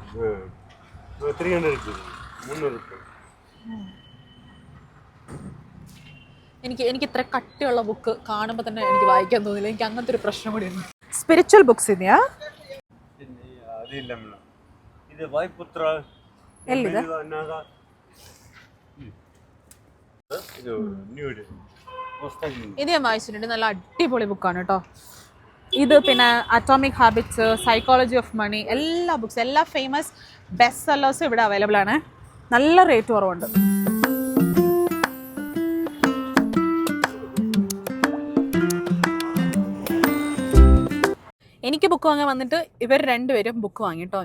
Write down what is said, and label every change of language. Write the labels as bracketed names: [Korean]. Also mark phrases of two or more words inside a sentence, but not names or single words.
[Malayalam] 300 300. എനിക്ക് ഇത്ര കട്ടിയുള്ള ബുക്ക് കാണുമ്പോൾ തന്നെ എനിക്ക് വായിക്കാൻ തോന്നില്ല. എനിക്ക് അങ്ങനത്തെ ഒരു പ്രശ്നം കൂടിയുണ്ട്. [English] spiritual books [Kannada] ಇದೆಯಾ? ಅದಿಲ್ಲ ಮೇಡಮ್. ಇದು ವಾಯುಪುತ್ರ ಎಲ್ಲಿದೆ? ಇದು ನ್ಯೂ ಇದೆ. ಹೊಸದಾಗಿ [Malayalam] ഇത് ഞാൻ വായിച്ചിട്ടുണ്ട്. നല്ല അടിപൊളി ബുക്കാണ് കേട്ടോ. ഇത് പിന്നെ അറ്റോമിക് ഹാബിറ്റ്സ്, സൈക്കോളജി ഓഫ് മണി, എല്ലാ ബുക്സ്, എല്ലാ [English] famous best sellers [Malayalam] ഇവിടെ അവൈലബിൾ ആണ്. നല്ല റേറ്റ് കുറവുണ്ട്. എനിക്ക് ബുക്ക് വാങ്ങാൻ വന്നിട്ട് ഇവർ രണ്ടുപേരും ബുക്ക് വാങ്ങി കേട്ടോ.